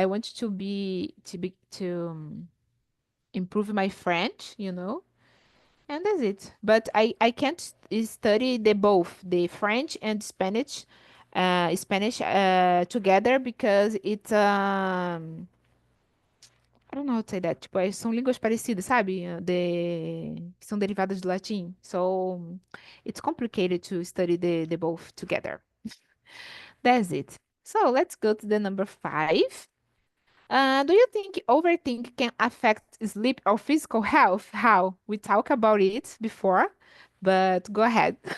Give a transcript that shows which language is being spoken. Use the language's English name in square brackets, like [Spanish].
[English] I want to improve my French, you know, and that's it. But I can't study the both the French and Spanish together because it's I don't know how to say that. [Portuguese] Tipo, são línguas parecidas, sabe? Que são derivadas do latim. [English] So, it's complicated to study the both together. That's it. So, let's go to the number 5. Do you think overthink can affect sleep or physical health? How? We talked about it before, but go ahead.